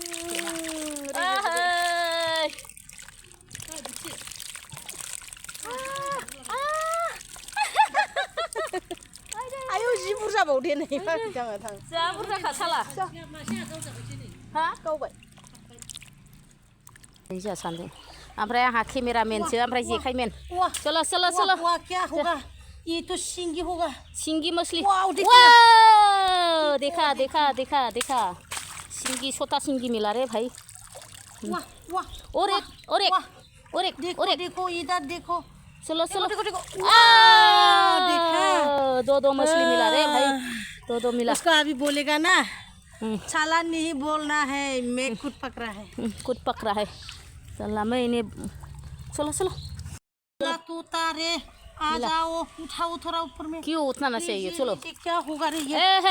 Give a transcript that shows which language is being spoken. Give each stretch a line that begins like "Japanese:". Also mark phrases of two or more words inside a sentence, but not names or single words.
Bodo: आयौ जि बुरजाबाव दे नै जाङा थां जा बुरजाखा साला हा गावबाय जा सानदों ओमफ्राय आंहा केमेरामेनसो ओमफ्राय जेखाइमेन
Hindi: चलो चलो चलो ये तो सिंगी होगा सिंगी मछली वाओ देखा देखा देखा देखा सिंगी छोटा सिंगी मिला रे भाई वाह वाह और एक देखो इधर देखो चलो चलो देखो देखा दो मछली मिला रे भाई दो मिला उसका अभी बोलेगा ना चालान नहीं बोलना है मैं खुद पकड़ा है चला मैं इन्हें चलो चलो तू तारे आ जाओ उठाओ थोड़ा ऊपर में क्यों उठना ना चाहिए चलो क्या होगा रे ये